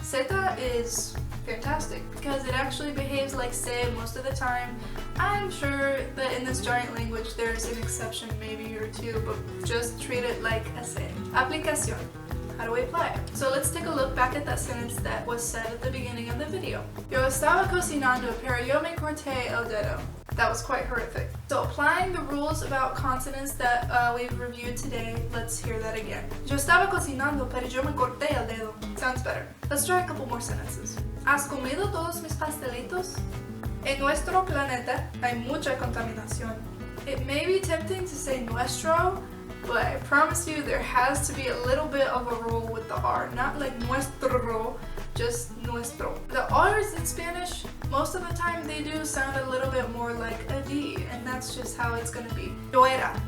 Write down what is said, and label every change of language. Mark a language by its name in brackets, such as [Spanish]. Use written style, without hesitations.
[English] Zeta is fantastic because it actually behaves like se most of the time. I'm sure that in this giant language there's an exception maybe or two, but just treat it like a se. Aplicación. How do we apply it? So let's take a look back at that sentence that was said at the beginning of the video. [Spanish] Yo estaba cocinando, pero yo me corté el dedo. [English] That was quite horrific. So applying the rules about consonants that we've reviewed today, let's hear that again. [Spanish] Yo estaba cocinando, pero yo me corté el dedo. [English] Sounds better. Let's try a couple more sentences. [Spanish] ¿Has comido todos mis pastelitos? En nuestro planeta hay mucha contaminación. [English] It may be tempting to say nuestro, but I promise you there has to be a little bit of a roll with the R. Not like nuestro, just nuestro. The R's in Spanish, most of the time they do sound a little bit more like a D, and that's just how it's gonna be. [Spanish] Yo era.